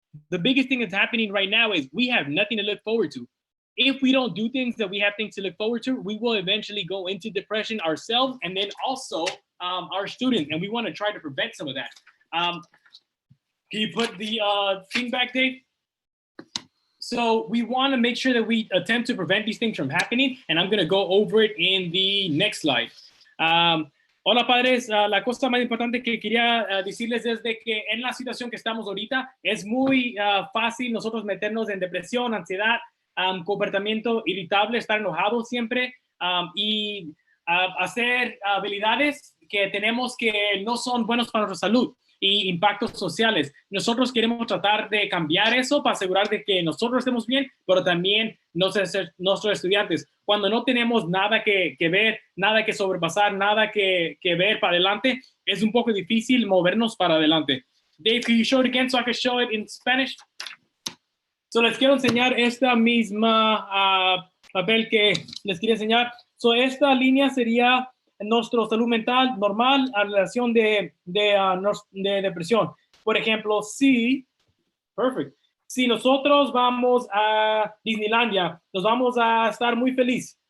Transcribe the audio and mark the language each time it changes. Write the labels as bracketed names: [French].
[English] The biggest thing that's happening right now is we have nothing to look forward to. If we don't do things that we have things to look forward to, we will eventually go into depression ourselves and then also our students. And we want to try to prevent some of that. Can you put the thing back, Dave? So we want to make sure that we attempt to prevent these things from happening. And I'm going to go over it in the next slide. [Spanish] Hola, padres. La cosa más importante que quería decirles es de que en la situación que estamos ahorita es muy fácil nosotros meternos en depresión, ansiedad, comportamiento irritable, estar enojado siempre y hacer habilidades que tenemos que no son buenos para nuestra salud y impactos sociales. Nosotros queremos tratar de cambiar eso para asegurar de que nosotros estemos bien, pero también nuestros estudiantes. Cuando no tenemos nada que ver, nada que sobrepasar, nada que ver para adelante, es un poco difícil movernos para adelante. [English] Dave, can you show it again so I can show it in Spanish? [Spanish] So les quiero enseñar esta misma papel que les quería enseñar. So esta línea sería nuestra salud mental normal a relación de depresión. Por ejemplo, si nosotros vamos a Disneylandia, nos vamos a estar muy feliz.